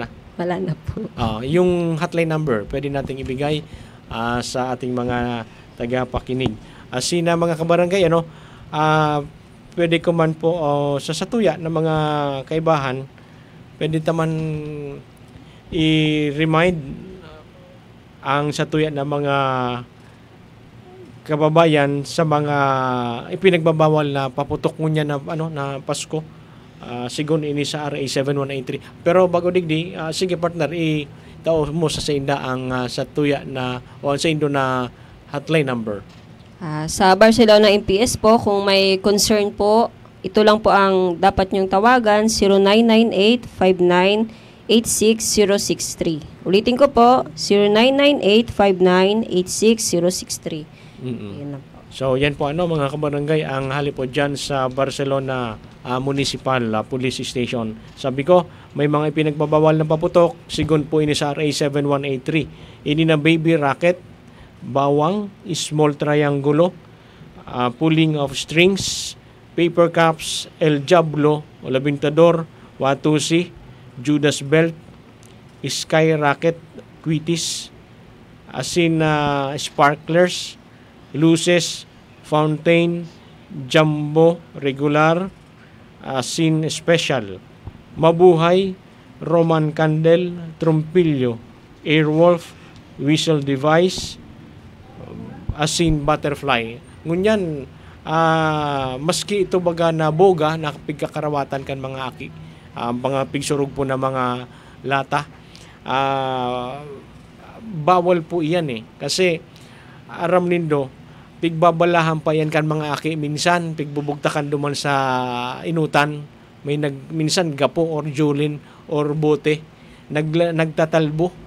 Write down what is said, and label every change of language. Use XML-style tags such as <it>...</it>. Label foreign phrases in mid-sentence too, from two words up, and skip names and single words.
<tl>Wala na po. Yung hotline number, pwede nating ibigay sa ating mga tagapakinig.</tl> <bik>Sina mga kabarangay, pwede ko man po sa satuya ng mga kaibahan, pwede taman i-remind ang satuya ng mga kababayan sa mga</bik> <tl>ipinagbabawal na paputok</tl> <bik>ngunya na na Pasko. Sigon ini sa RA 7183. Pero bago digdi, sige partner, itao mo sa inda ang satuya na o sa indo na hotline number.</bik> <tl>Sa Barcelona MPS po, kung may concern po, ito lang po ang dapat nyong tawagan, 0998-59-86063. Ulitin ko po, 0998-59-86063. Yan lang po. So yan po mga kabarangay, ang hali po dyan sa Barcelona Municipal Police Station. Sabi ko, may mga ipinagbabawal na paputok,</tl> <bik>sigon po ini</bik> <tl>sa RA 7183.</tl> <bik>Ini na baby racket, bawang, small triangulo, pulling of strings, paper cups, El Diablo, Labintador, Watusi, Judas Belt, Sky Racket, Quitis, sparklers, luces, fountain, jumbo, regular, special, mabuhay, Roman candle, trumpilyo, airwolf, whistle device, butterfly. Ngunyan, maski ito baga na boga, na pigkakarawatan kan mga aki, mga pigsurog po na mga lata, bawal po iyan kasi aram nindo, pigbabalahan pa yan kan mga aki, minsan pigbubugtakan duman sa inutan, minsan gapo or julin or bote, nagtatalbo.</bik>